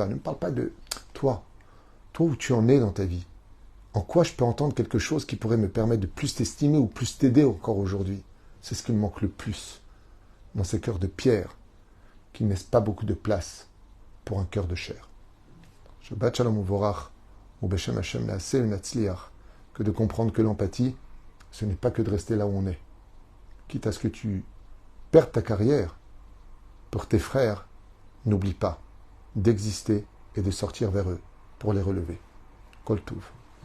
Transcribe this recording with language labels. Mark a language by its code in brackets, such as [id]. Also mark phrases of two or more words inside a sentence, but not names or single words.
[fr] Ne me parle pas de toi. Toi, où tu en es dans ta vie. En quoi je peux entendre quelque chose qui pourrait me permettre de plus t'estimer ou plus t'aider encore aujourd'hui? C'est ce qui me manque le plus dans ces cœurs de pierre qui ne laissent pas beaucoup de place pour un cœur de chair. [he] שבת שלום ומבורך, ובשם השם נעשה ונצליח, [fr] que de comprendre que l'empathie, ce n'est pas que de rester là où on est. Quitte à ce que tu perdes ta carrière, pour tes frères, n'oublie pas d'exister et de sortir vers eux pour les relever. [he] כל טוב.